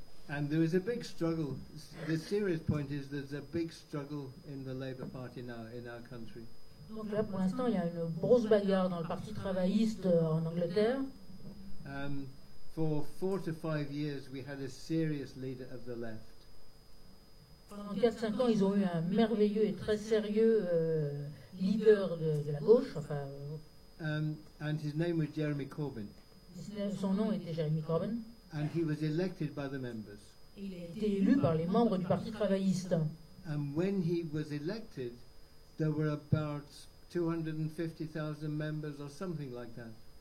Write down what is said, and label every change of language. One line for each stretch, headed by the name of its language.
English: And there is a big struggle. The serious point is there's a big struggle in the Labour Party now in our country.
French: Donc là, pour l'instant, il y a une grosse bagarre dans le Parti travailliste en Angleterre.
English: For 4 to 5 years, we had a serious leader of the left.
French: Pendant 4-5 ans, ils ont eu un merveilleux et très sérieux leader de la gauche.
English: And his name was Jeremy Corbyn.
French: Son nom était Jeremy Corbyn.
English: And he was elected by the members.
French: Il a été élu par les membres du Parti travailliste.
English: And when he was elected, there were about 250,000 members or something like that.